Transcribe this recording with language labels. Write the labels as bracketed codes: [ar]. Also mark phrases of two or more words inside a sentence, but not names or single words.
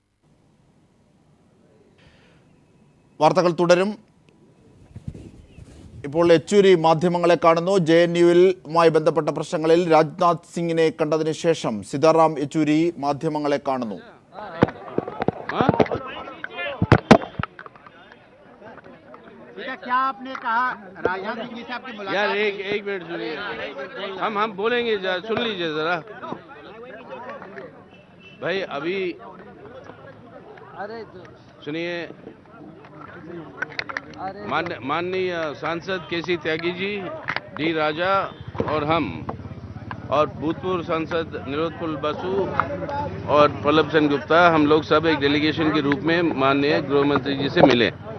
[ml] വാർത്തകൾ തുടരും. ഇപ്പോൾ യെച്ചൂരി മാധ്യമങ്ങളെ കാണുന്നു. JNUവുമായി ബന്ധപ്പെട്ട പ്രശ്നങ്ങളിൽ രാജ്നാഥ് സിംഗിനെ കണ്ടതിന് ശേഷം സീതാറാം യെച്ചൂരി മാധ്യമങ്ങളെ കാണുന്നു. [hi] क्या आपने कहा राजनाथ सिंह जी से आपकी मुलाकात? यार एक मिनट सुनिए, हम बोलेंगे, सुन लीजिए जरा भाई। अभी सुनिए, माननीय सांसद केसी त्यागी जी, डी राजा और हम और भूतपूर्व सांसद निरोधपुल बसु और पल्लभ सेन गुप्ता, हम लोग सब एक डेलीगेशन के रूप में माननीय गृह मंत्री जी से मिले